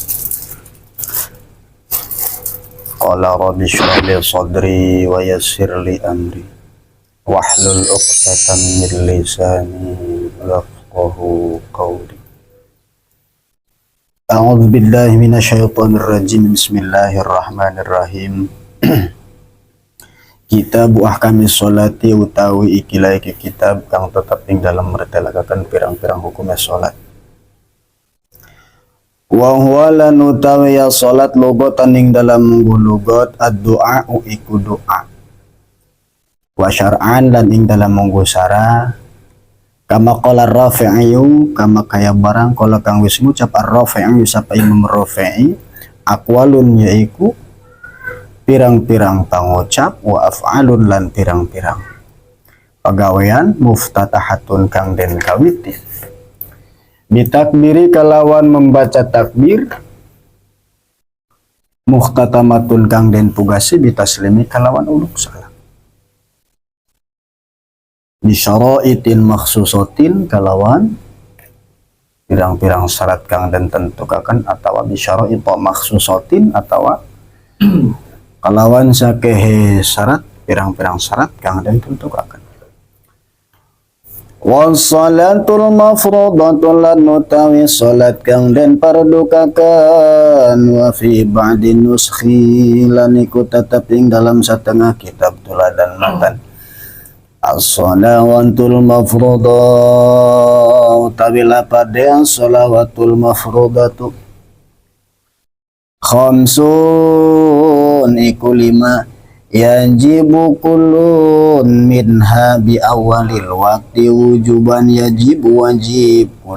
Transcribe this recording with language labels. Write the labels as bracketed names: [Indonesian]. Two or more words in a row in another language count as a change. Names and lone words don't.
[Arabic] قال رب اشرح لي صدري ويسر لي أمري واحلل عقدة من لساني يفقهوا قولي. أعوذ بالله من الشيطان الرجيم. بسم الله الرحمن الرحيم. كتاب أحكام الصلاة [Javanese] utawi ikilah kitab kang tetep ing dalam mertelakaken pirang-pirang hukum salat. [Arabic] وهو [Javanese] lan utawi ya salat lugatan ing dalam [Arabic] لغة الدعاء [Javanese] iku doa. [Arabic] وشرعا [Javanese] lan ing dalam munggu syara [Arabic] كما قال الرافعي كما [Javanese] kaya barang kala kang wis ngucap ar-Rafi'i sapa Imam Rafi'i aqwalun yaiku pirang-pirang pangucap [Arabic] وأفعال [Javanese] lan pirang-pirang pagawean muftatahatun kang den kawiti bitakbiri kalawan membaca takbir muhtatamatun kang den pugasi bitaslimi kalawan uluk salam [Arabic] بشرائط مخصوصة [Javanese] kalawan pirang-pirang syarat kang den tentukaken atawa [Arabic] بشرائط مخصوصة [Javanese] atawa kalawan sakehe syarat pirang-pirang syarat kang den tentukaken. [Arabic] والصلاة المفروضة [Javanese] lan utawi salat kang den pardukaken [Arabic] وفي بعض النسخ [Javanese] lan iku tetep ing dalam satengah kitab tuladan matan. [Arabic] الصلوات المفروضة [Javanese] utawi lapade [Arabic] الصلوات المفروضة خمس [Javanese] iku lima [Arabic] يجب كل منها بأول الوقت وجوبا يجب wajib